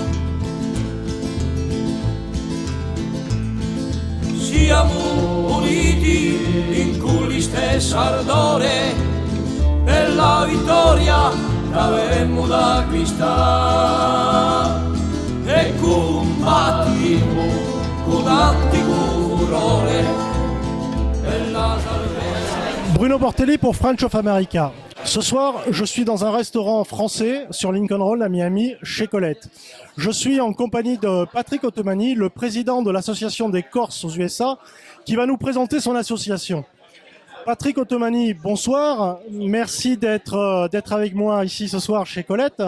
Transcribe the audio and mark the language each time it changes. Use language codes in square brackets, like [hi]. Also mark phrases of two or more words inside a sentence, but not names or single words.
[it] Siamo uniti in cui stessa ardore per la vittoria che avremmo da acquistare e combattiamo con antico furore per la salvezza. [fr] Bruno Bortelli pour French of America. Ce soir, je suis dans un restaurant français sur Lincoln Road à Miami, chez Colette. Je suis en compagnie de Patrick Ottomani, le président de l'association des Corses aux USA, qui va nous présenter son association. Patrick Ottomani, bonsoir. Merci d'être avec moi ici ce soir chez Colette.